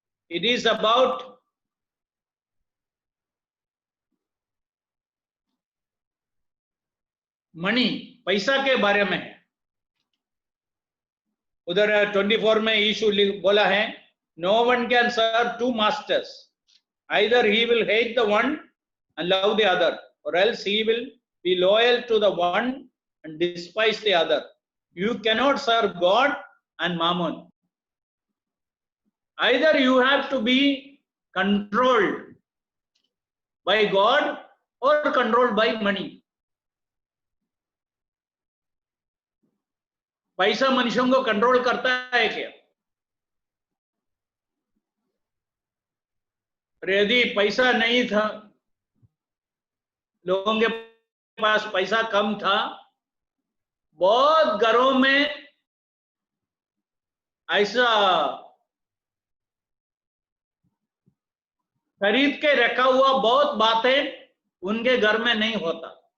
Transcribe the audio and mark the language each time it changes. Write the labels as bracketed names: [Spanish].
[English] it is about money, [Hindi] पैसा के बारे में है। उधर 24 में यीशु बोला है, [English] No one can serve two masters, either he will hate the one and love the other, or else he will be loyal to the one and despise the other. You cannot serve God and mammon. Either you have to be controlled by God or controlled by money. [Hindi] पैसा मनुष्यों को control करता है क्या? यदि पैसा नहीं था, लोगों के पास पैसा कम था, बहुत घरों में ऐसा खरीद के रखा हुआ बहुत बातें उनके घर में नहीं होता।